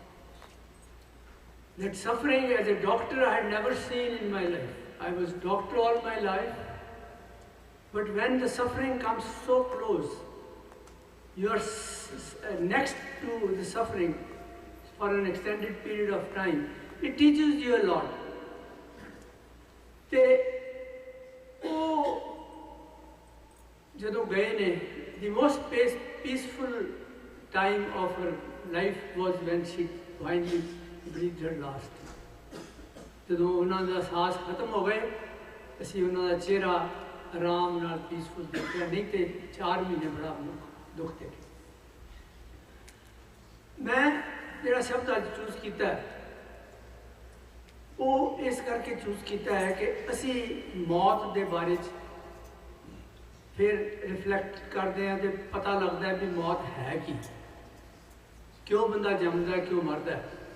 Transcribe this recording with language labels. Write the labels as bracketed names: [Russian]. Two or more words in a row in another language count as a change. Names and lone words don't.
[English] That suffering as a doctor I had never seen in my life. I was doctor all my life, but when the suffering comes so close, you are next to the suffering for an extended period of time, it teaches you a lot. [Punjabi] ਤੇ ਜਦੋਂ ਗਏ ਨੇ, [English] the most peaceful time of her life was when she finally breathed her last. [Punjabi] ਜਦੋਂ ਉਨ੍ਹੋਂ ਕਾ ਸਾਂਸ ਖ਼ਤਮ ਹੋ ਗਏ, ਅਸੀਂ ਉਨ੍ਹੋਂ ਕਾ ਚਿਹਰਾ ਆਰਾਮ ਨਾਲ ਪੀਸਫੁਲ ਦੇਖਾ, ਨਹੀਂ ਤੋ 4 ਮਹੀਨੇ ਬੜਾ ਦੁਖ ਦੇਖੇ। ਮੈਂ ਜਿਹੜਾ ਸ਼ਬਦ ਅਜ ਚੂਜ਼ ਕੀਆ ਵੋ ਇਸ ਕਰਕੇ ਚੂਜ਼ ਕੀਆ ਹੈ ਕਿ ਅਸੀ ਮੌਤ ਕੇ ਬਾਰੇ ਫਿਰ ਰਿਫਲੈਕਟ ਕਰਤੇ ਹੈਂ ਤੋ ਪਤਾ ਲਗਤਾ ਹੈ ਭੀ ਮੌਤ ਹੈ ਕਿ ਕਿਉਂ ਬੰਦਾ ਜੰਮਦਾ ਹੈ, ਕਿਉਂ ਮਰਦਾ ਹੈ।